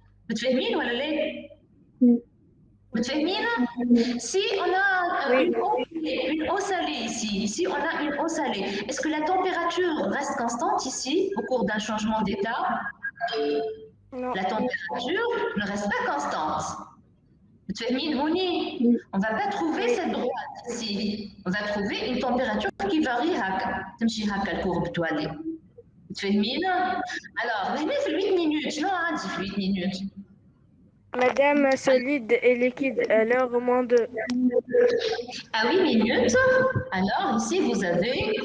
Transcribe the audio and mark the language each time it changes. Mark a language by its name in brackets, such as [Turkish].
[Arabic] متفاهمين ولا لا؟ متفاهمين؟ [French] Si on a une eau salée ici on a une eau salée, est-ce que la température reste constante ici au cours d'un changement d'état? Non. La température ne reste pas constante. [Arabic] متفاهمين هوني؟ [French] On ne va pas trouver cette droite ici. On va trouver une température qui varie [Arabic] هكا. تمشي هكا الكورب توالي. متفاهمين؟ Alors, هنا في 8 minutes، شنو عندي في 8 minutes؟ [French] Madame, solide et liquide, alors moins de. À 8 minutes, alors ici vous avez